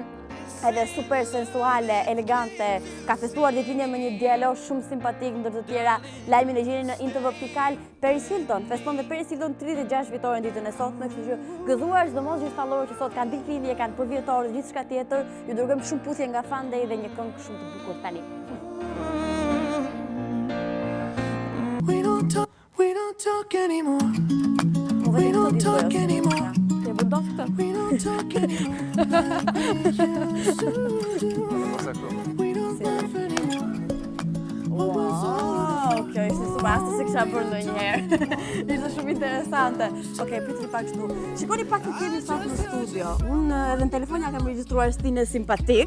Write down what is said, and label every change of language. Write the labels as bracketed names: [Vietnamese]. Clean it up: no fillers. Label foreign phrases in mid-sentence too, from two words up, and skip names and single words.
[Albanian] Edhe super sensuale, elegante, ka festuar ditëlindje me një dialog shumë simpatik ndër të tjera. Lajmin e gjeni në lindtv.al. Paris Hilton feston dhe Paris Hilton 36 vjetorin ditën e sotme, kështu që gëzuar sidomos gjithë follower që sot kanë ditëlindje, kanë për vjetor dhe gjithçka tjetër. Ju dërgojmë shumë puthje nga Fan Day dhe një këngë shumë të bukur tani. [English] We don't talk anymore. We don't talk anymore. We don't talk anymore. [Albanian] Wow, kjo ishte subasta se kisha bërë ndonjëherë. Ishte shumë interesante. Okej, pyetni pak kështu. Shikoni pak të kemi sot në studio. Unë edhe në telefonja kam regjistruar Stine simpatik.